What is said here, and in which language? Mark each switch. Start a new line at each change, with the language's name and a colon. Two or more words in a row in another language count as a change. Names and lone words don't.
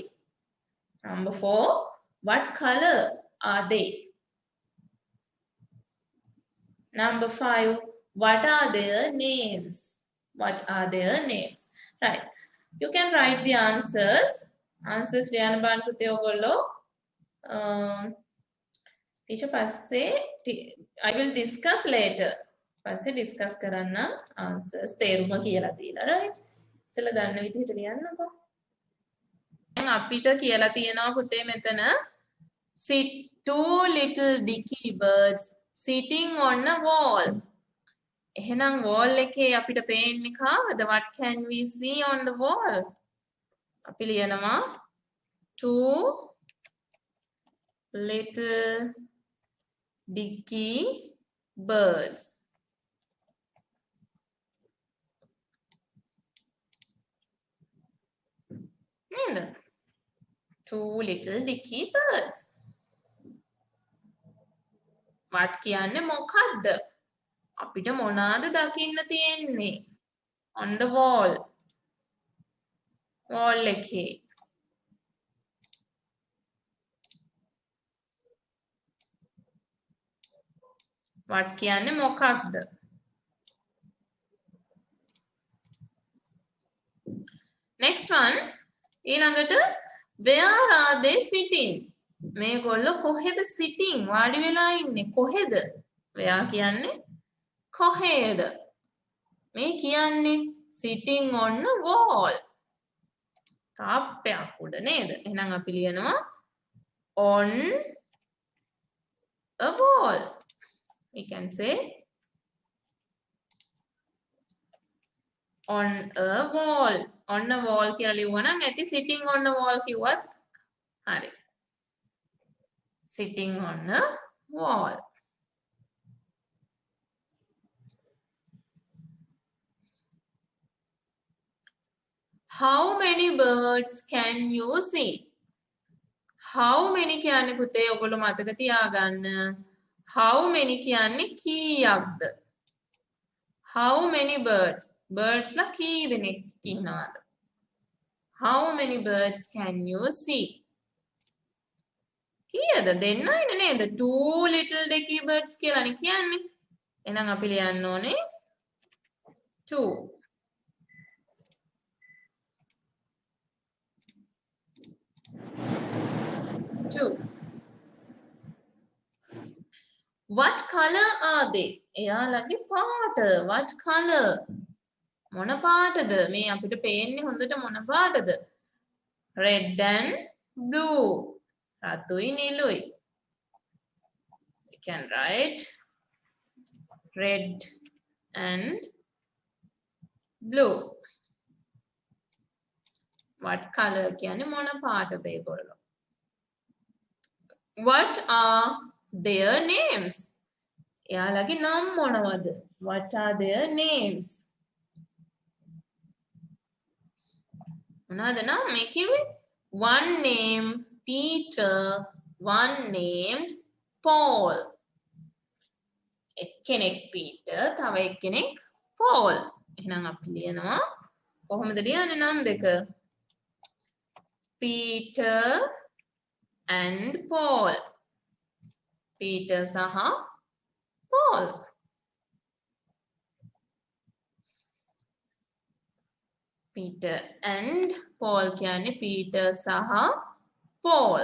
English: Number 4, what color are they? Number 5, what are their names? What are their names? Right. You can write the answers answers
Sinhala: ලියන්න බලන්න පුතේ ඔයගොල්ලෝ.
English: teacher පස්සේ I will discuss later.
Sinhala: පස්සේ discuss කරන්න answers තේරුම කියලා දීලා right. ඉස්සෙල්ලා දන්න විදිහට ලියන්නකෝ. දැන් අපිට කියලා තියෙනවා පුතේ මෙතන
English: sit two little dicky birds sitting on a wall.
Sinhala: එහෙනම් wall එකේ අපිට පේන්නේ කාවද?
English: What can we see on the wall?
Sinhala: අපි ලියනවා
English: two little dicky birds.
Sinhala: නේද?
English: Two little dicky birds.
Sinhala: what කියන්නේ මොකද්ද? අපිට මොනවාද දකින්න තියෙන්නේ?
English: on the wall. wall එකේ.
Sinhala: what කියන්නේ මොකක්ද?
English: next one ඊළඟට where are they sitting?
Sinhala: මේගොල්ලෝ කොහෙද sitting? වාඩි වෙලා ඉන්නේ කොහෙද? where කියන්නේ කොහෙද? මේ කියන්නේ
English: sitting on a wall.
Sinhala: තාප්පයක් උඩ නේද? එහෙනම් අපි ලියනවා
English: on a wall. We can say on a wall. on a wall
Sinhala: කියලා ලියුවා නම් ඇති
English: sitting on a wall
Sinhala: කිව්වත් හරි.
English: sitting on a wall. How many birds can you see? How many
Sinhala: කියන්නේ පුතේ ඔයගොල්ලෝ මතක තියාගන්න.
English: How many
Sinhala: කියන්නේ කීයක්ද?
English: How many birds? Birds
Sinhala: ලා කී දෙනෙක් ඉන්නවද?
English: How many birds can you see?
Sinhala: කීයද? දෙන්නයිනේ නේද?
English: Two little dicky birds
Sinhala: කියලානේ කියන්නේ. එහෙනම් අපි ලියන්න ඕනේ two.
English: Two. What color are they?
Sinhala: එයාලගේ පාට.
English: What color?
Sinhala: මොන පාටද? මේ අපිට පේන්නේ හොඳට මොන පාටද?
English: Red and blue.
Sinhala: රතුයි නිලුයි.
English: We can write red and blue. What color
Sinhala: කියන්නේ මොන පාටද ඒගොල්ලෝ?
English: What are their names?
Sinhala: එයාලගේ නම් මොනවද?
English: What are their names?
Sinhala: මොනවද නම් මේ කිව්වේ?
English: One named Peter, one named Paul.
Sinhala: එක්කෙනෙක් Peter, තව එක්කෙනෙක් Paul. එහෙනම් අපි ලියනවා කොහොමද ලියන්නේ නම් දෙක?
English: Peter and Paul.
Sinhala: Peter සහ Paul. Peter and Paul කියන්නේ Peter සහ Paul.